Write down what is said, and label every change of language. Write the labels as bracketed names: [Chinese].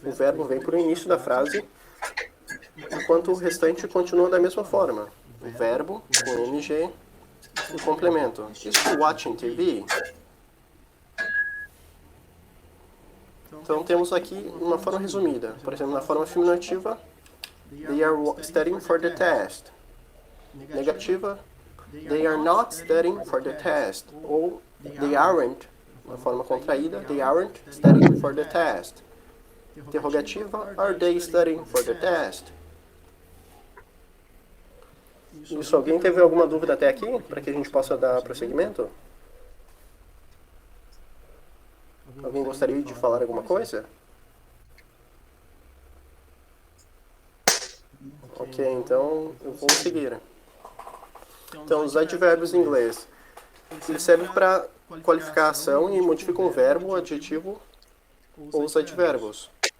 [Portuguese] O verbo vem para o início da frase, enquanto o restante continua da mesma forma. O verbo com ing e o complemento. [English] Is she watching TV? [Portuguese] Então temos aqui uma forma resumida. Por exemplo, na forma afirmativa, [English] they are studying for the test. [Portuguese] Negativa, [English] they are not studying for the test. [Portuguese] Ou [English] they aren't, [Portuguese] na forma contraída, [English] they aren't studying for the test. [Portuguese] Interrogativa, [English] are they studying for the test? [Portuguese] Isso, alguém teve alguma dúvida até aqui, para que a gente possa dar prosseguimento? Alguém gostaria de falar alguma coisa? Ok, então eu vou seguir. Então, os advérbios em inglês, eles servem para qualificar a ação e modificam o verbo, o adjetivo ou os advérbios.